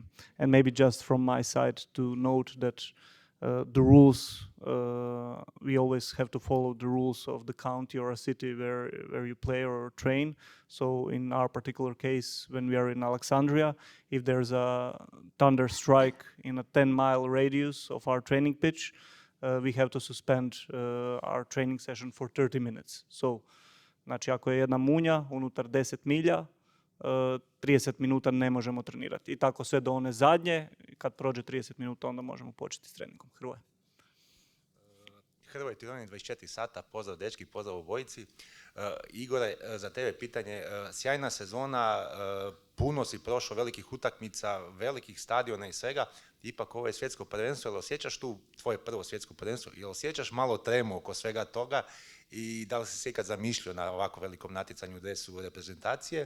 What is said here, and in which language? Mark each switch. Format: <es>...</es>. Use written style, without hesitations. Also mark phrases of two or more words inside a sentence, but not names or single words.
<en>And maybe just from my side to note that the rules, we always have to follow the rules of the county or a city where you play or train. So in our particular case, when we are in Alexandria, if there's a thunder strike in a 10-mile radius of our training pitch, we have to suspend our training session for 30 minutes. So,</en> <hr>znači ako je jedna munja unutar 10 milja, 30 minuta ne možemo trenirati. I tako sve do one zadnje, kad prođe 30 minuta, onda možemo početi s treningom. Hrvoje. Hrvoje Tironi, 24 sata, pozdrav dečki, pozdrav obojici. Igore, za tebe pitanje, sjajna sezona, puno si prošao velikih utakmica, velikih stadiona i svega, ipak ovo je svjetsko prvenstvo, jel osjećaš tu tvoje prvo svjetsko prvenstvo, jel osjećaš malo tremu oko svega toga i da li si se ikad zamišljao na ovako velikom natjecanju u dresu reprezentacije?</hr>